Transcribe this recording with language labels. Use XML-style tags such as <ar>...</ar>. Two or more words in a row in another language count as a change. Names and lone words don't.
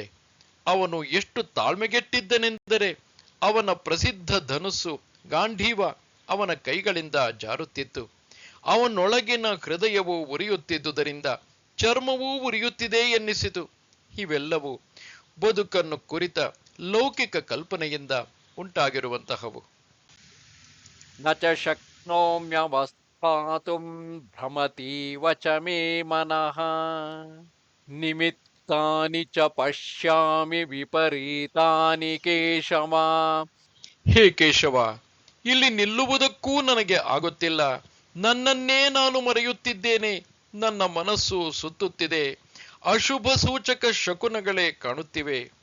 <kn>ಅವನು ಎಷ್ಟು ತಾಳ್ಮೆಗೆಟ್ಟಿದ್ದನೆಂದರೆ ಅವನ ಪ್ರಸಿದ್ಧ ಧನುಸ್ಸು ಗಾಂಧೀವ ಅವನ ಕೈಗಳಿಂದ ಜಾರುತ್ತಿತ್ತು. ಅವನೊಳಗಿನ ಹೃದಯವು ಉರಿಯುತ್ತಿದ್ದುದರಿಂದ ಚರ್ಮವೂ ಉರಿಯುತ್ತಿದೆ ಎನ್ನಿಸಿತು. ಇವೆಲ್ಲವೂ ಬದುಕನ್ನು ಕುರಿತ ಲೌಕಿಕ ಕಲ್ಪನೆಯಿಂದ ಉಂಟಾಗಿರುವಂತಹವು.</kn> <sa>ನ ಚ ಶಕ್ನೋಮ್ಯವಸ್ಥಾತುಂ ಭ್ರಮತೀವ ಚ ಮೇ ಮನಃ ನಿಮಿತ್ತಾನಿ ಚ ಪಶ್ಯಾಮಿ ವಿಪರೀತಾನಿ ಕೇಶವ.</sa> <kn>ಹೇ ಕೇಶವ, ಇಲ್ಲಿ ನಿಲ್ಲುವುದಕ್ಕೂ ನನಗೆ ಆಗುತ್ತಿಲ್ಲ. ನನ್ನನ್ನೇ ನಾನು ಮರೆಯುತ್ತಿದ್ದೇನೆ. ನನ್ನ ಮನಸ್ಸು ಸುತ್ತುತ್ತಿದೆ. ಅಶುಭ ಸೂಚಕ ಶಕುನಗಳೇ ಕಾಣುತ್ತಿವೆ.</kn>